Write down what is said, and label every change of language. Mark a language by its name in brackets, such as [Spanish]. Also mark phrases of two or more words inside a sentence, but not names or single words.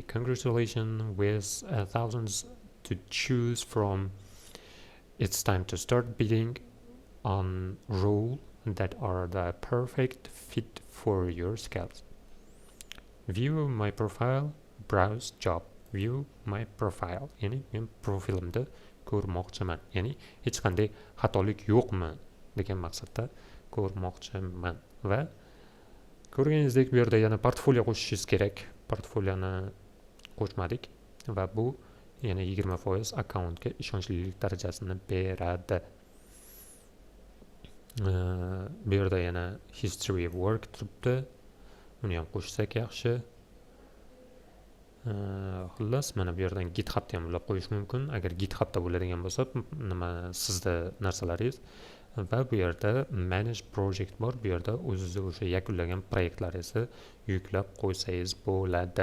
[English] Congratulations with thousands to choose from. It's time to start bidding on roles that are the perfect fit for your skills. View my profile, browse job. View my profile. [Uzbek] Ya'ni men profilimni ko'rmoqchiman. Ya'ni hech qanday xatolik yo'qmi degan maqsadda ko'rmoqchiman. Va ko'rganingizdek bu yerda yana portfolio qo'shishingiz kerak. Portfolioni qo'shmadik va bu yana 20% akkauntga ishonchlilik darajasini beradi. Bu yerda yana [English] history of work [Uzbek] turibdi. Uni ham qo'shsak yaxshi. Xullas, mana bu yerdan GitHubda ham ulab qo'yish mumkin. Agar GitHubda bo'ladigan bo'lsa, nima sizda narsalaringiz va bu yerda [English] manage project [Uzbek] bor. Bu yerda o'zingiz o'sha yakunlagan proyektlaringizni yuklab qo'ysangiz bo'ladi.